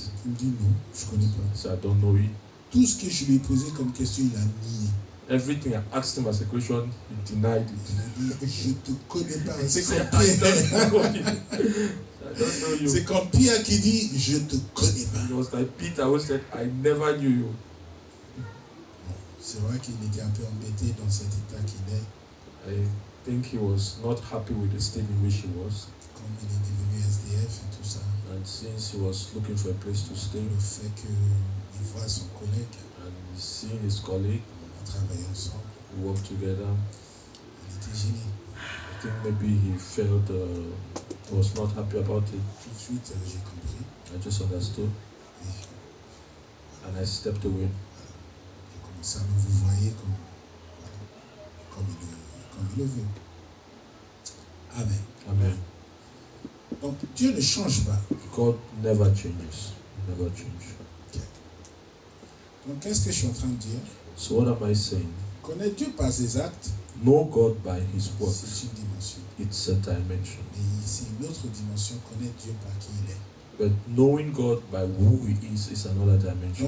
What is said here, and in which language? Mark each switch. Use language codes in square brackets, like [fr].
[fr] Il me dit, non, je connais pas. [en] I said, I don't know it. [fr] Tout ce que je lui ai posé comme question, il a nié. [en] Everything I asked him as a question, he denied it. [fr] Il a dit, je te connais pas. [en] He [fr] C'est [en] said, [fr] comme [en] I don't [fr] Pierre. [en] know you. I don't know you. [fr] C'est comme Pierre qui dit, je te connais pas. [en] It was like Peter who said, I never knew you. [fr] C'est vrai qu'il était un peu embêté dans cet état qu'il est, [en] I think he was not happy with the state in which he was. [fr] comme il est devenu SDF et tout ça. [en] And since he was looking for a place to stay, [fr] Le fait qu'il voit son collègue, [en] and he's seen his colleague, [fr] on a travaillé ensemble, [en] who worked together, [fr] il était gêné. [en] I think maybe he felt he was not happy about it. [fr] Tout de suite, j'ai compris. [en] I just understood, [fr] Et [en] and I stepped away. [fr] j'ai commencé à me vous voyez comme il le veut. Amen. Amen. Donc Dieu ne change pas. [en] God never changes. Never change. [fr] Donc qu'est-ce que je suis en train de dire? [en] So what am I saying? [fr] Connaître Dieu par ses actes, [en] Know God by His works. [fr] c'est une dimension. [en] It's a dimension. [fr] Mais c'est une autre dimension, connaître Dieu par qui il est. [en] But knowing God by who He is another dimension.